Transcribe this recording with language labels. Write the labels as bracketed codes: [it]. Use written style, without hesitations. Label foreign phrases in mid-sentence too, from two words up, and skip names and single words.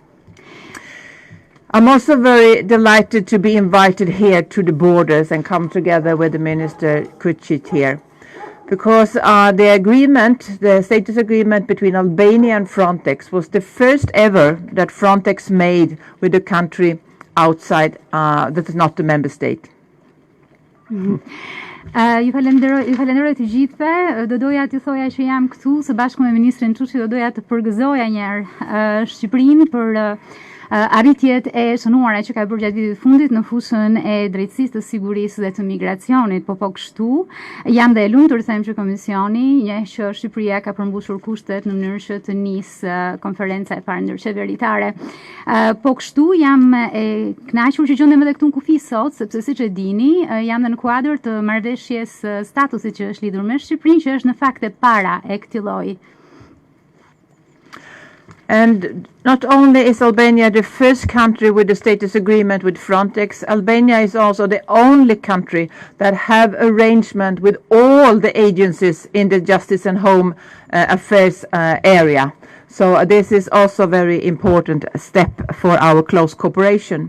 [en] I'm also very delighted to be invited here to the borders and come together with the Minister Kočić here. Because the status agreement between Albania and Frontex was the first ever that Frontex made with a country outside that is not a member state. [sq] Ju falenderoj të gjithëve. Do doja t'ju thoja që jam këtu së bashku me ministrin Çuçi, do doja të përgëzoja një herë Shqipërinë për arritjet e shënuara që ka bërë gjatë vitit fundit në fushën e drejtësisë të sigurisë dhe të migracionit, po kështu jam dhe e lumtur të them që Komisioni njeh që Shqipëria ka përmbushur kushtet në mënyrë që të nisë konferenca e parë ndërqeveritare. Po kështu jam e kënaqur që gjendem edhe këtu në kufi sot, sepse siç e dini, jam dhe në kuadër të marrëveshjes statusit që është lidhur me Shqipërinë, që është në fakt e para e këtij lloji. [en] And not only is Albania the first country with a status agreement with Frontex, Albania is also the only country that have arrangement with all the agencies in the Justice and Home Affairs area. So this is also a very important step for our close cooperation.